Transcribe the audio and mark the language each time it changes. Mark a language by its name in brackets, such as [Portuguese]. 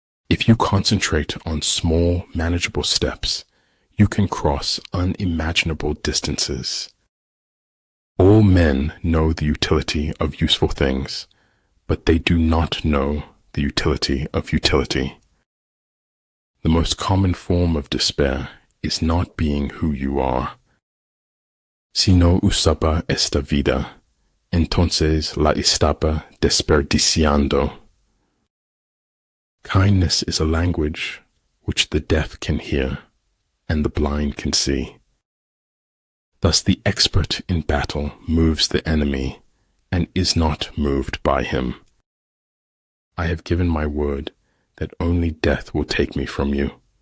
[English] If you concentrate on small, manageable steps, you can cross unimaginable distances. All men know the utility of useful things, but they do not know the utility of utility. The most common form of despair is not being who you are. [Spanish] Si no usaba esta vida, entonces la estaba desperdiciando. [English] Kindness is a language which the deaf can hear and the blind can see. Thus the expert in battle moves the enemy and is not moved by him. I have given my word that only death will take me from you.